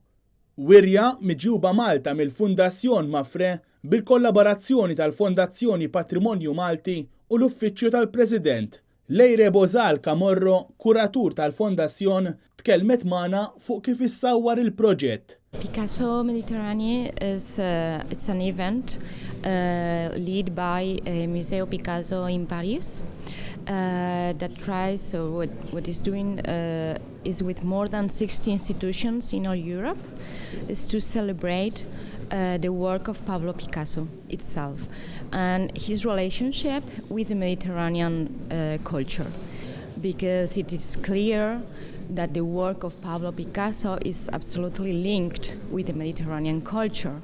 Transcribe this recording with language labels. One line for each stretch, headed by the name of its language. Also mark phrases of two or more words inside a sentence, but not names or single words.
Maltese: Wirja miġjuba Malta mill-Fundazzjon Mafre bil-kollaborazzjoni tal-Fondazzjoni Patrimonju Malti u l-Uffiċċju tal-President. Lejre Bozal Camorro, kuratur tal-Fondazzjon, tkellmet magħna fuq kif issawwar il-proġett.
English: Picasso Mediterranean it's an event led by Museo Picasso in Paris that tries what is doing is with more than 60 institutions in all Europe is to celebrate the work of Pablo Picasso itself and his relationship with the Mediterranean culture, because it is clear that the work of Pablo Picasso is absolutely linked with the Mediterranean culture.